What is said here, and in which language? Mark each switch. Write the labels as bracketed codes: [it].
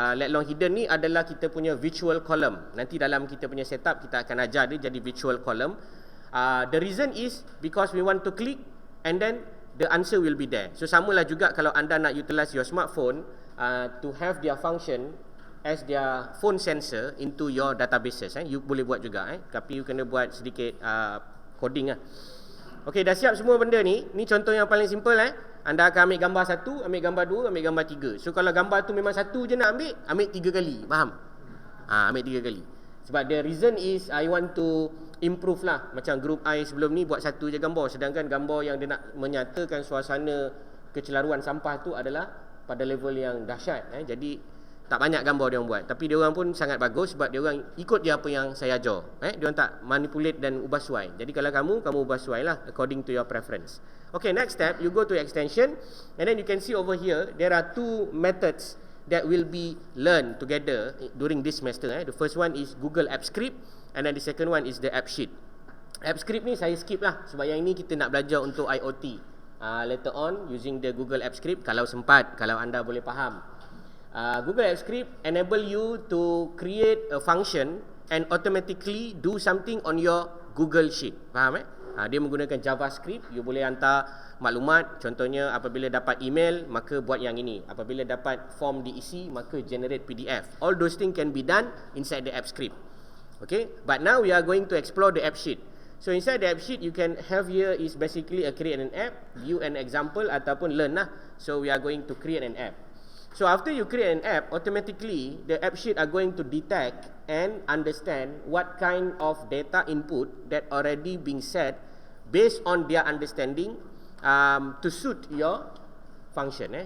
[en] Let long hidden [ms] ni adalah kita punya virtual column. Nanti dalam kita punya setup kita akan ajar dia jadi virtual column. [en] The reason is because we want to click and then the answer will be there. [ms] So samalah juga kalau anda nak [en] utilize your smartphone to have their function as their phone sensor into your databases. [ms] You boleh buat juga tapi you kena buat sedikit coding lah. Okey, dah siap semua benda ni. Ni contoh yang paling simple Anda akan ambil gambar satu, ambil gambar dua, ambil gambar tiga. So kalau gambar tu memang satu je nak ambil tiga kali. Faham? Ambil tiga kali. Sebab [en] the reason is I want to improve lah. [ms] Macam group I sebelum ni buat satu je gambar. Sedangkan gambar yang dia nak menyatakan suasana kecelaruan sampah tu adalah pada level yang dahsyat. Jadi tak banyak gambar dia orang buat. Tapi dia orang pun sangat bagus sebab dia orang ikut je apa yang saya ajar. Dia orang tak manipulate dan ubah suai. Jadi kalau kamu ubah suai lah [en] according to your preference. Okay, next step, you go to extension and then you can see over here there are two methods that will be learned together during this semester. The first one is Google App Script and then the second one is the App Sheet. [ms] App Script ni saya skip lah sebab yang ini kita nak belajar untuk IoT. [en] Later on using the Google App Script [ms] kalau sempat, kalau anda boleh faham. [en] Google App Script enable you to create a function and automatically do something on your Google Sheet. [ms] Faham dia menggunakan JavaScript. You boleh hantar maklumat. Contohnya apabila dapat email, maka buat yang ini. Apabila dapat form diisi, maka generate PDF. [en] All those things can be done inside the App Script. Okay, but now we are going to explore the App Sheet. So inside the App Sheet, you can have here is basically create an app, view an example ataupun learn lah. So we are going to create an app. So after you create an app, automatically the App Sheet are going to detect and understand what kind of data input that already being set based on their understanding to suit your function.